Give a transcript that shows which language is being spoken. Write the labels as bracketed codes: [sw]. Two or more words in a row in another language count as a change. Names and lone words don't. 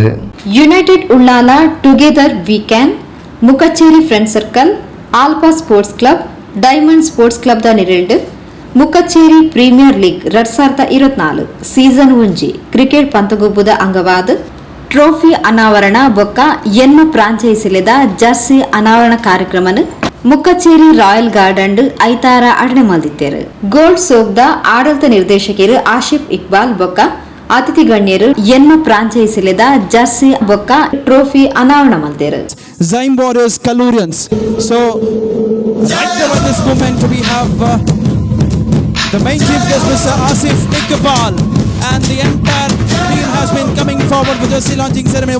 [tcy] ಯುನೈಟೆಡ್ ಉಳ್ಳಾಲ ಟುಗೆದರ್ ವೀಕ್ಯಾನ್ ಮುಕ್ಕಚ್ಚೇರಿ ಫ್ರೆಂಡ್ ಸರ್ಕಲ್ ಆಲ್ಫಾ ಸ್ಪೋರ್ಟ್ಸ್ ಕ್ಲಬ್ ಡೈಮಂಡ್ ಸ್ಪೋರ್ಟ್ಸ್ ಕ್ಲಬ್ ದ ನಿರಲ್ಡ್ ಮುಕ್ಕಚ್ಚೇರಿ ಪ್ರೀಮಿಯರ್ ಲೀಗ್ 2024 ಸೀಸನ್ 1 ಕ್ರಿಕೆಟ್ ಪಂತಗೊಬ್ಬುದ ಅಂಗವಾದ ಟ್ರೋಫಿ ಅನಾವರಣ ಬೊಕ್ಕ ಎನ್ಮ ಫ್ರಾಂಚೈಸಿಲದ ಜರ್ಸಿ ಅನಾವರಣ ಕಾರ್ಯಕ್ರಮನ ಮುಕ್ಕಚ್ಚೇರಿ ರಾಯಲ್ ಗಾರ್ಡನ್ ಐತಾರ ಅಡನೆ ಮಲ್ದಿತ್ತೇರು. ಗೋಲ್ಡ್ ಸೋಗ್ದ ಆಡಳಿತ ನಿರ್ದೇಶಕರು ಆಶಿಫ್ ಇಕ್ಬಾಲ್ ಬೊಕ್ಕ ಅತಿಥಿ ಗಣ್ಯರು ಎನ್ಮ ಫ್ರಾಂಚೈಸಿಲದ ಜರ್ಸಿ ಬೊಕ್ಕ ಟ್ರೋಫಿ ಅನಾವರಣ ಮಲ್ದೇರು. [en] Zyme Warriors Kalurians. So right at this moment we have the main chief guest Mr. Asif Iqbal and the entire team has been coming forward for the launching ceremony.